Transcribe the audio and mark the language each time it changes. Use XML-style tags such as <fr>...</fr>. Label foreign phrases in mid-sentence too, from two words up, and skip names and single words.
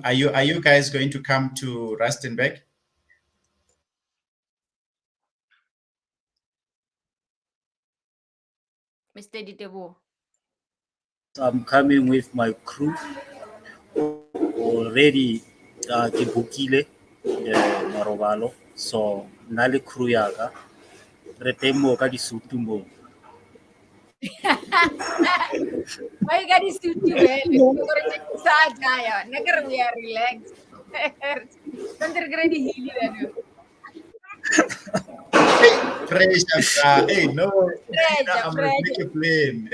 <en>Are you guys going to come to Rustenburg? Mr. Ditebo. I'm coming with my crew already.</en> <tn>Ke bookile marobalo, so na le crew ya ka re teng mo ka disutu mo.</tn> <en>Why you got this suit to wear? We are relaxed. Don't regret the healing. Pressure, hey, no, I must make a plane.</en>